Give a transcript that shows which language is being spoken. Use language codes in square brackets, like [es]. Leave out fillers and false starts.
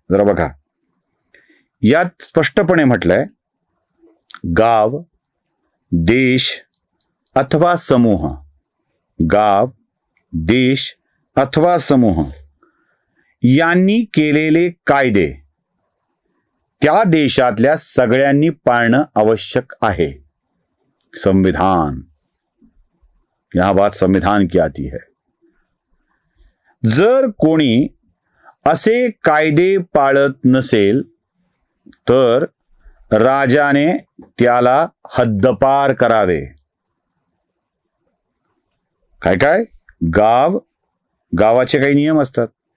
[mr] जरा बघा, यात स्पष्टपणे म्हटलंय, गाव, देश अथवा समूह, गाव, देश अथवा समूह यांनी केलेले कायदे त्या देशातल्या सगळ्यांनी पाळणं आवश्यक आहे. [hi] संविधान, यहां बात संविधान की आती है. [mr] जर कोणी असे कायदे पाळत नसेल तर राजाने त्याला हद्दपार करावे. काय काय? गाव, गावाचे काही नियम असतात.